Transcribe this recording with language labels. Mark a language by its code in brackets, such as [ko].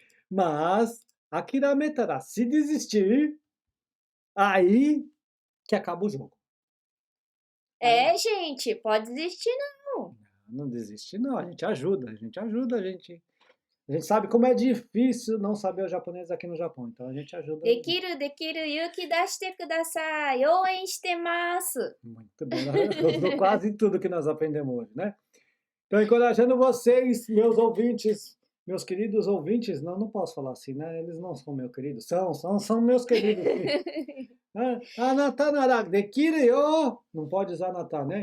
[pt] Mas, akirameta ra, se desistir, aí que acaba o jogo. Aí É, gente, pode desistir não. não desiste não, a gente ajuda, a gente sabe como é difícil não saber o japonês aqui no Japão, então a gente ajuda. [ja] できる、勇気出してください。応援してます。 [pt] Muito bem, usou quase tudo que nós aprendemos hoje, né? Então, encorajando vocês, meus ouvintes, meus queridos ouvintes, não posso falar assim, né? Eles não são meus queridos, são meus queridos, sim. [ja] Anata nara dekiru yo, [pt] não pode usar anata, né?